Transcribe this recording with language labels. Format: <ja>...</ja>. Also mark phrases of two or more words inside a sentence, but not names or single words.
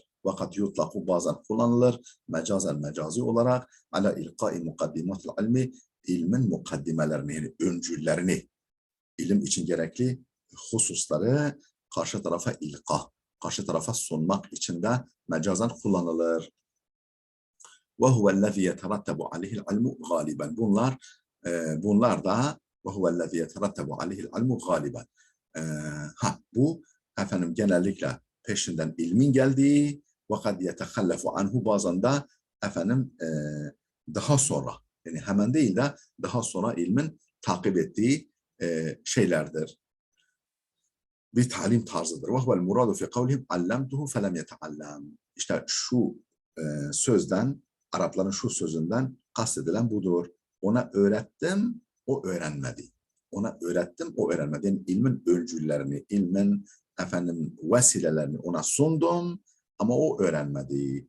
<ar>وقد يطلق</ar> <tr>bazen kullanılır, mecazen mecazi olarak</tr> <ar>على إلقاء مقدمات العلم,</ar> <tr>ilmin mukaddimelerini, yani öncüllerini, ilim için gerekli hususları karşı tarafa karşı tarafa sunmak için de mecazan kullanılır.</tr> <ar>وَهُوَ الَّذِي يَتَرَتَّبُ عَلَيْهِ الْعِلْمُ غَالِبًا.</ar> <tr>Bunlar da</tr> <ar>وَهُوَ الَّذِي يَتَرَتَّبُ عَلَيْهِ الْعِلْمُ غَالِبًا.</ar> <tr>Bu efendim genellikle peşinden ilmin geldiği,</tr> <ar>وَقَدْ يَتَخَلَّفُ عَنْهُ,</ar> <tr>bazen de efendim daha sonra, yani hemen değil de daha sonra ilmin takip ettiği şeylerdir. Bir talim tarzıdır.</tr> <ar>وَهُوَ الْمُرَادُ فِي قَوْلِهِمْ عَلَّمْتُهُ فَلَمْ يَتَعَلَّمْ.</ar> <tr>İşte şu sözden, Arapların şu sözünden kastedilen budur. Ona öğrettim, o öğrenmedi. Ona öğrettim, o öğrenmedi. Yani ilmin öncüllerini, ilmin efendim vesilelerini ona sundum ama o öğrenmedi.</tr>